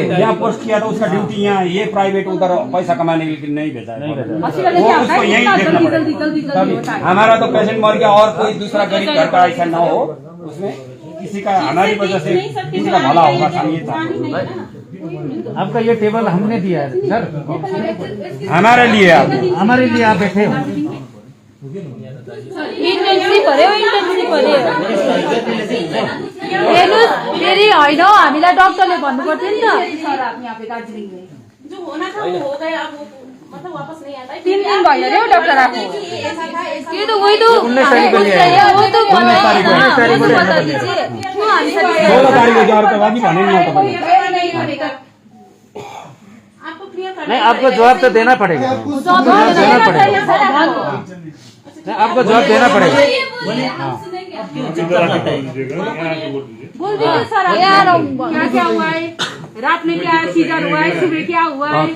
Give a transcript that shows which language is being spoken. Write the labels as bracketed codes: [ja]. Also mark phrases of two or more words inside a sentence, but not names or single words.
[hi] यहाँ पोस्ट किया था, उसका ड्यूटी यहाँ, ये प्राइवेट उधर पैसा कमाने के लिए नहीं भेजा है, वो उसको यही देखना पड़ेगा। हमारा तो पेशेंट मर गया और कोई दूसरा गरीब घर का ऐसा न हो, उसमें किसी का हमारी वजह से किसी का भला होगा। आपका ये टेबल हमने दिया है सर, हमारे लिए आप बैठे हो। [ne] इन्टेन्सिभ पर्यो हेर्नुहोस्, फेरि होइन हामीलाई डक्टरले भन्नु पर्थ्यो नि त। [hi] जो होना था वो हो गया, अब मतलब वापस नहीं आता है। [ne] 3 दिन भयो रे डक्टर आएको। [hi] ऐसा था, ऐसा ये तो वही तो 19 तारीख को लिया है। वो तो 19 तारीख को। 19 तारीख को बता दीजिए। क्यों हामी 16 तारीख को जा रहे बाकी भने नहीं होता। नहीं होगा। आपको क्लियर करना नहीं, आपको जवाब तो देना पड़ेगा, आपको जवाब देना पड़ेगा। बोल दीजिए सर, यार क्या हुआ है, रात में क्या सीजर हुआ है, सुबह क्या हुआ है,